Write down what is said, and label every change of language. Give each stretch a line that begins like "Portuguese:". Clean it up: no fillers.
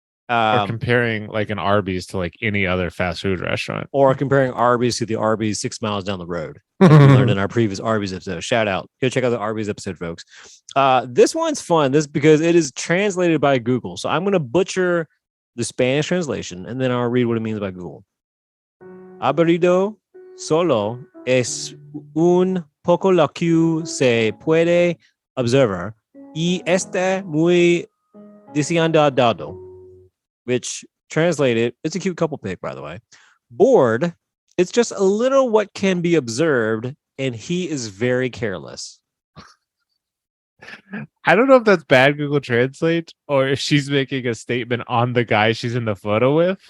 English: Or comparing like an Arby's to like any other fast food restaurant. Or comparing Arby's to the Arby's 6 miles down the road. Like we learned in our previous Arby's episode. Shout out. Go check out the Arby's episode, folks. This one's fun. This because it is translated by Google. So I'm going to butcher the Spanish translation and then I'll read what it means by Google.
Spanish: Aburrido solo es un poco lo que se puede observar y está muy desencadenado.
English: Which translated, it's a cute couple pic, by the way. Bored, it's just a little what can be observed, and he is very careless. I don't know if that's bad Google Translate or if she's making a statement on the guy she's in the photo with.